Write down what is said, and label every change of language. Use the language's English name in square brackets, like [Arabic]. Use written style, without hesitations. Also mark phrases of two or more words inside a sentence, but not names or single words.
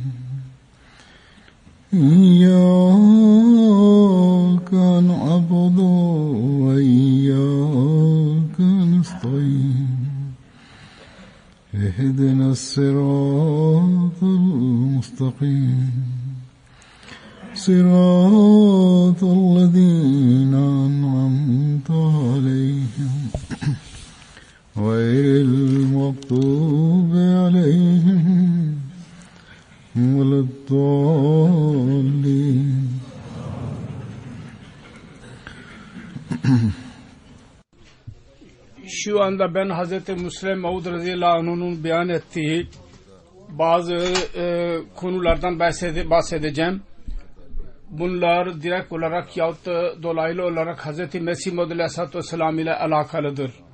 [Arabic] إياك نعبد وإياك نستعين اهدنا الصراط المستقيم صراط الذين أنعمت عليهم غير المغضوب عليهم ولا الضالين. [Turkish] Şu anda ben Hazreti Müslim Maud [Arabic] رضي الله عنه [Turkish] beyan ettiği bazı konulardan bahsedeceğim. Bunlar direkt olarak yahut da dolaylı olarak Hazreti Mesih Maud [Arabic] عليه الصلاة والسلام [Turkish] ile alakalıdır.